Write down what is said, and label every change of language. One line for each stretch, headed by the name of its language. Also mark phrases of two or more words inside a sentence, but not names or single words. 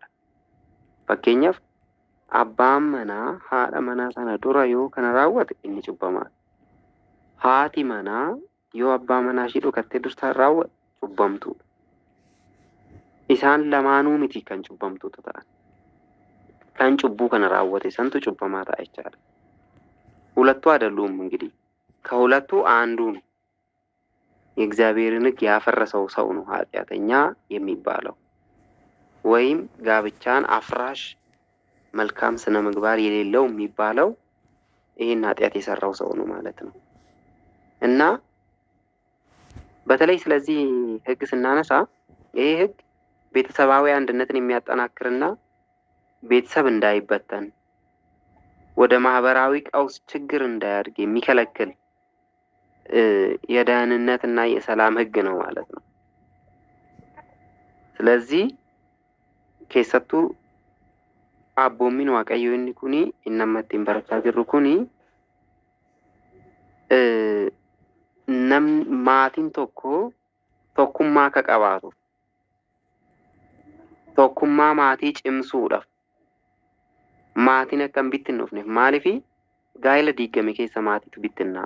Oromo: Fakkeenyaaf abbaan manaa haadha manaa sana dura yoo kana raawwate inni cubbamaadha. Haati manaa yoo abbaa manaa ishee dhukattee dursaan raawwate cubbamtuudha. Isaan lamaanuu miti kan cubbamtuutu ta'an. Kan cubbuu kana raawwate santu cubbamaa ta'a jechaadha.
Amharic: ሁለቱ አይደሉም እንግዲህ ከሁለቱ አንዱ ነው የእግዚአብሔርን ሕግ ያፈረሰው ሰው ነው ኃጢአተኛ የሚባለው ወይም ጋብቻን አፍራሽ መልካም ስነ ምግባር የሌለው የሚባለው ይሄን ኃጢአት የሰራው ሰው ነው ማለት ነው። እና በተለይ ስለዚህ ሕግ ስናነሳ ይሄ ሕግ ቤተሰባዊ አንድነትን የሚያጠናክርና ቤተሰብ እንዳይበተን ወደ ማህበራዊ ቀውስ ችግር እንዳያድግ የሚከለክል የደህንነትና የሰላም ሕግ ነው ማለት ነው። ስለዚህ
Oromo: keessattu አቦሚን waaqayyo inni kuni innamatti barachaa jirru kuni maatiin tokkummaa akka qabaatu tokkummaa maatii cimsuudhaaf maatiin akka hin bittinnoofneef maaliifi gaa'ela diigame keessa maatiitu bittinnaa'a.